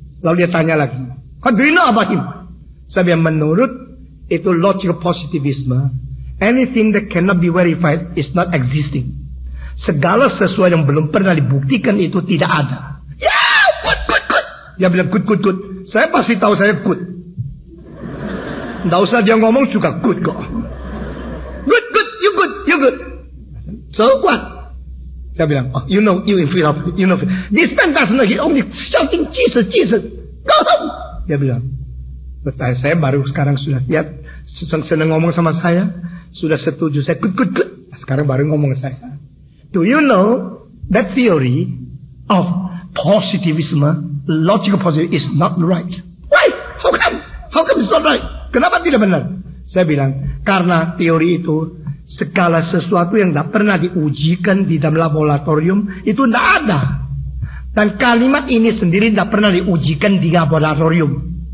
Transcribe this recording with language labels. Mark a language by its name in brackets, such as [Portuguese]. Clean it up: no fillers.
[Indonesian] Lalu dia tanya lagi, [English] how do you know about him? [Indonesian] Saya bilang menurut itu [English] logic of positivism, anything that cannot be verified is not existing. [Indonesian] Segala sesuatu yang belum pernah dibuktikan itu tidak ada. Ya, good. Dia bilang good. Saya pasti tahu saya good. Tidak usah dia ngomong juga good kok. [English] Good, you good. So what? [Indonesian] Saya bilang, [English] oh, you know philosophy. This man doesn't know, he only shouting Jesus. Go home. [Indonesian] Dia bilang, saya baru sekarang sudah lihat, senang ngomong sama saya, sudah setuju, saya good. Sekarang baru ngomong ke saya. [English] Do you know that theory of positivism, logical positivism is not right? Why? How come it's not right? [Indonesian] Kenapa tidak benar? Saya bilang, karena teori itu segala sesuatu yang tidak pernah diujikan di dalam laboratorium itu tidak ada. Dan kalimat ini sendiri tidak pernah diujikan di laboratorium.